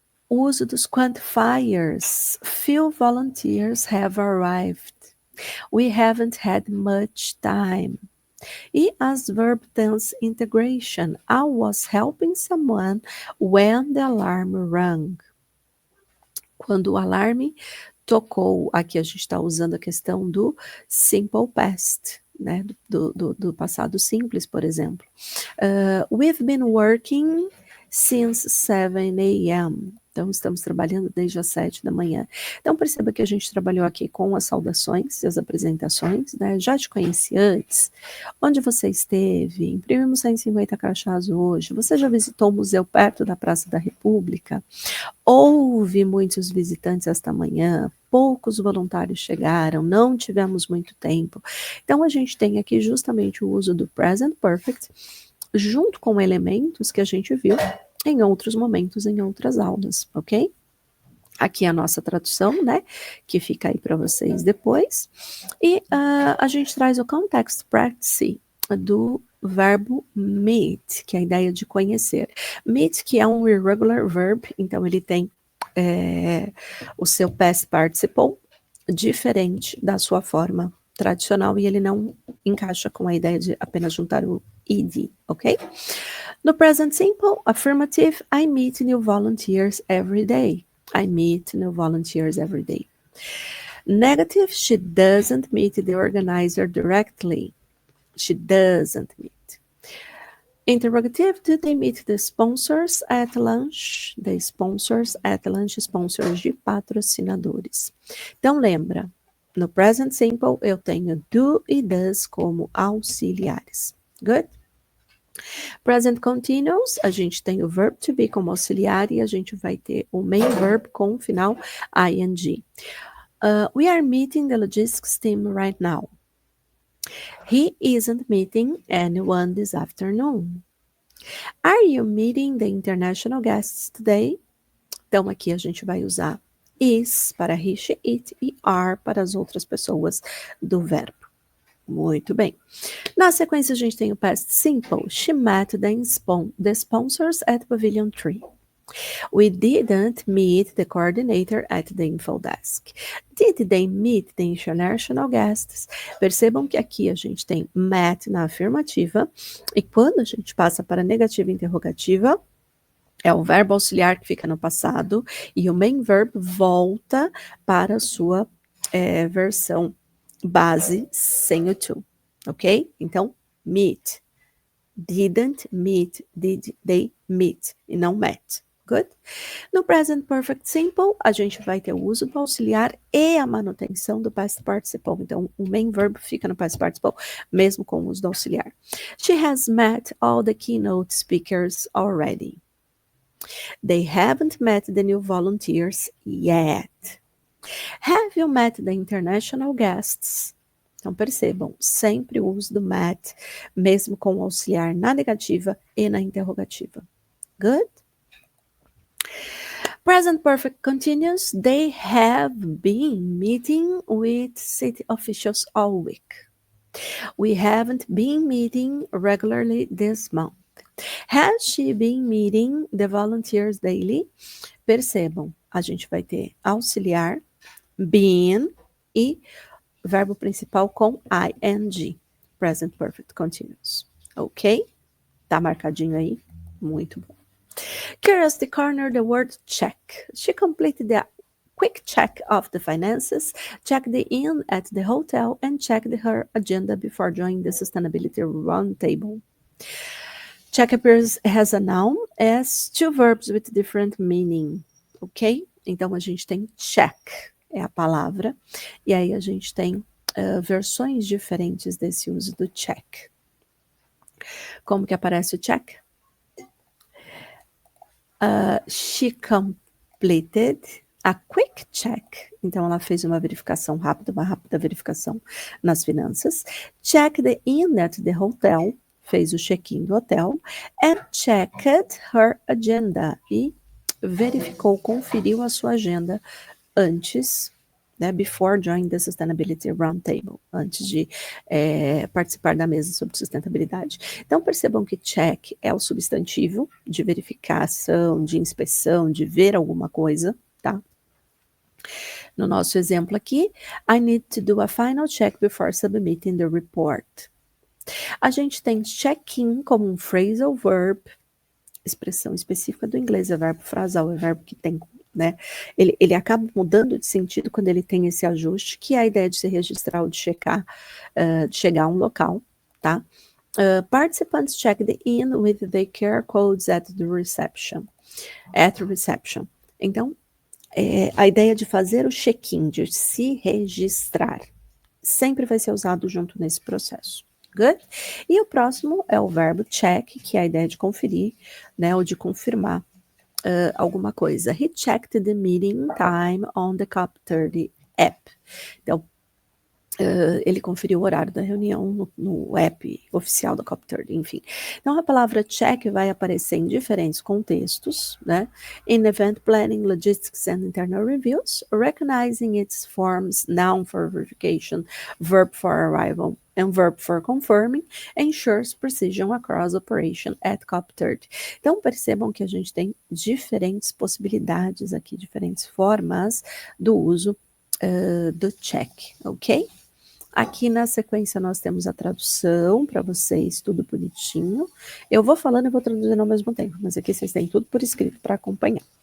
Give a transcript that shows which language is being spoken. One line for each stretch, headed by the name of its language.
Portuguese: O uso dos
English: quantifiers. Few volunteers have arrived. We haven't had much time.
Portuguese: E as
English: verb tense integration. I was helping someone when the alarm rang.
Portuguese: Quando o alarme tocou, aqui a gente está usando a questão do simple past, né? Do passado simples, por exemplo.
English: We've been working since 7 a.m.
Portuguese: Então, estamos trabalhando desde as 7 da manhã. Então, perceba que a gente trabalhou aqui com as saudações e as apresentações, né? Já te conheci antes. Onde você esteve? Imprimimos 150 crachás hoje. Você já visitou o museu perto da Praça da República? Houve muitos visitantes esta manhã, poucos voluntários chegaram, não tivemos muito tempo. Então, a gente tem aqui justamente o uso do present perfect, junto com elementos que a gente viu em outros momentos, em outras aulas, ok? Aqui a nossa tradução, né, que fica aí para vocês depois. E a gente traz o context practice do verbo meet, que é a ideia de conhecer. Meet, que é um irregular verb, então ele tem o seu past participle diferente da sua forma tradicional e ele não encaixa com a ideia de apenas juntar o ed, ok?
English: No present simple, affirmative, I meet new volunteers every day. I meet new volunteers every day. Negative, she doesn't meet the organizer directly. She doesn't meet. Interrogative, do they meet the sponsors at lunch? The sponsors at lunch, sponsors
Portuguese: de patrocinadores. Então, lembra, no present simple eu tenho do e does como auxiliares. Good? Present continuous, a gente tem o verb to be como auxiliar e a gente vai ter o main verb com o final ing.
English: We are meeting the logistics team right now. He isn't meeting anyone this afternoon. Are you meeting the international guests today?
Portuguese: Então, aqui a gente vai usar is para he, she, it e are para as outras pessoas do verbo. Muito bem. Na sequência, a gente tem o past simple.
English: She met the sponsors at Pavilion 3. We didn't meet the coordinator at the info desk. Did they meet the international guests?
Portuguese: Percebam que aqui a gente tem met na afirmativa e quando a gente passa para a negativa interrogativa, é o verbo auxiliar que fica no passado e o main verb volta para a sua versão base sem o to, ok? Então, meet,
English: Didn't meet, did they meet,
Portuguese: e não
English: met.
Portuguese: Good? No present perfect simple, a gente vai ter o uso do auxiliar e a manutenção do past participle. Então, o main verb fica no past participle, mesmo com o uso do auxiliar.
English: She has met all the keynote speakers already. They haven't met the new volunteers yet. Have you met the international guests?
Portuguese: Então, percebam, sempre o uso do met, mesmo com o auxiliar na negativa e na interrogativa.
English: Good? Present perfect continuous. They have been meeting with city officials all week. We haven't been meeting regularly this month. Has she been meeting the volunteers daily?
Portuguese: Percebam, a gente vai ter auxiliar, been e verbo principal com ing.
English: Present perfect continuous.
Portuguese: Ok? Tá marcadinho aí? Muito bom.
English: Curiosity corner, the word check. She completed the quick check of the finances, checked in at the hotel, and checked her agenda before joining the sustainability roundtable. Check appears as a noun as two verbs with different meaning. Ok?
Portuguese: Então, a gente tem check, é a palavra, e aí a gente tem versões diferentes desse uso do check. Como que aparece o check?
English: She completed a quick check.
Portuguese: Então, ela fez uma verificação rápida, uma rápida verificação nas finanças.
English: Checked in at the hotel.
Portuguese: Fez o check-in do hotel.
English: And checked her agenda.
Portuguese: E verificou, conferiu a sua agenda antes, né,
English: before joining the Sustainability Roundtable,
Portuguese: antes de participar da mesa sobre sustentabilidade. Então, percebam que check é o substantivo de verificação, de inspeção, de ver alguma coisa, tá? No nosso exemplo aqui,
English: I need to do a final check before submitting the report.
Portuguese: A gente tem check-in como um phrasal verb, expressão específica do inglês, é verbo frasal, é verbo que tem, né? Ele acaba mudando de sentido quando ele tem esse ajuste, que é a ideia de se registrar ou de checar, de chegar a um local, tá?
English: Participants checked in with their QR codes at reception.
Portuguese: Então, a ideia de fazer o check-in, de se registrar, sempre vai ser usado junto nesse processo. Good? E o próximo é o verbo check, que é a ideia de conferir, né, ou de confirmar alguma coisa.
English: He checked the meeting time on the Cop30 app.
Portuguese: Então, ele conferiu o horário da reunião no app oficial da Cop30, enfim. Então, a palavra check vai aparecer em diferentes contextos, né?
English: In event planning, logistics and internal reviews, recognizing its forms, noun for verification, verb for arrival, and verb for confirming, ensures precision across operation at Cop30.
Portuguese: Então, percebam que a gente tem diferentes possibilidades aqui, diferentes formas do uso do check, ok? Aqui na sequência nós temos a tradução para vocês, tudo bonitinho. Eu vou falando e vou traduzindo ao mesmo tempo, mas aqui vocês têm tudo por escrito para acompanhar.